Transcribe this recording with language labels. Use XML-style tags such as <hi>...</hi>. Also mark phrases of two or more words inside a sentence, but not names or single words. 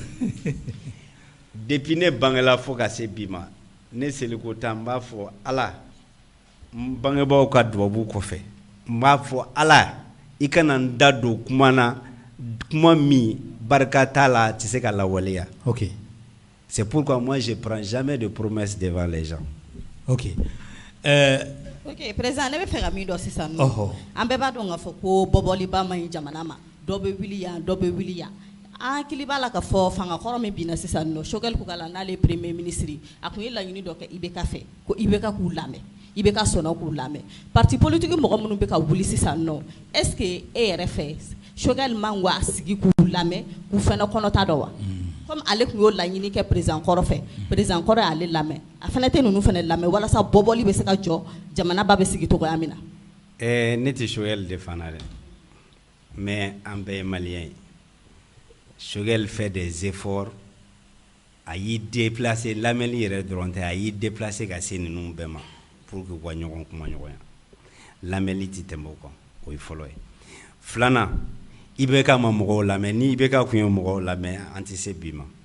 <bm>Depuis ne bangela fo ka se bi ma ne seliko ta n b'a fɔ Ala n bangebaaw ka dubabu kɔfɛ n b'a fɔ Ala i kana n da don kuma na kuma min barika t'a la a tɛ se ka lawaleya. OK.</bm> <fr>C'est pourquoi moi je prends jamais de promesses devant les gens. OK.</fr> <bm>OK, président ne bɛ fɛ ka min dɔn sisan nɔ. An bɛɛ b'a dɔn k'a fɔ ko bɔbɔliba man ɲi jamana ma. Dɔ bɛ wuli yan, dɔ bɛ wuli yan. An hakili b'a la ka fɔ fangakɔrɔ min binna sisan nɔ Choguel Kukala n'ale</bm> <fr>premier ministre</fr> <bm>a kun ye laɲini dɔ kɛ IBK fɛ ko IBK k'u lamɛn IBK sɔnna k'u lamɛn</bm> <fr>parti politique</fr> <bm>mɔgɔ minnu bɛ ka wuli sisan nɔ</bm> <fr>est-ce que</fr> <bm>e yɛrɛ fɛ Choguel man wa sigi k'u lamɛn k'u fana kɔnɔta dɔ wa comme ale kun y'o laɲini kɛ président kɔrɔ fɛ président kɔrɔ y'ale lamɛn a fana tɛ ninnu fana lamɛn walasa bɔbɔli bɛ se ka jɔ jamana ba bɛ sigi cogoya min na. Ne tɛ Choguel défendre dɛ mais an bɛɛ ye malien ye.</bm> <fr>Choguel fait des efforts</fr> <bm>a y'i déplacer lamɛnni yɛrɛ dɔrɔn tɛ a y'i déplacer ka se ninnu bɛɛ ma</bm> <fr>pour que</fr> <bm>u ka ɲɔgɔn kuma ɲɔgɔnya lamɛnni tɛ tɛmɛ o kan o ye fɔlɔ ye. Filanan IBK ma mɔgɔw lamɛn ni IBK kun ye mɔgɔw lamɛn an tɛ se bi ma.</bm>